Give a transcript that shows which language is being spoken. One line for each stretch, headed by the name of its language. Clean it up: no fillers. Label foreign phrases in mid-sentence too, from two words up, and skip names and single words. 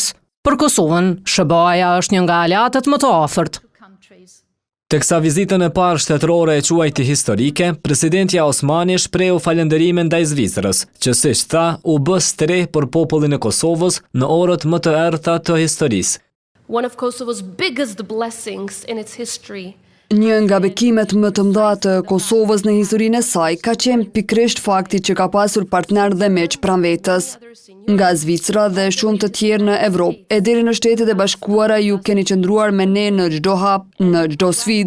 Albanian: Për Kosovën, SBA-ja është një nga aleatët më të afërt. Teksa vizitën e parë shtetërore e quajti historike, presidentja Osmani shprehu falënderime ndaj Zvicrës, që siç tha, u bë streh për popullin e Kosovës në orët më të errta të historisë.
English: One of Kosovo's biggest blessings in its history.
Albanian: Një nga bekimet më të mëdha të Kosovës në historinë e saj ka qenë pikërisht fakti që ka pasur partner dhe miq pranvetës. Nga Zvicra dhe shumë të tjerë në Evropë, e deri në Shtetet e Bashkuara ju keni qëndruar me ne në çdo hap, në çdo sfidë.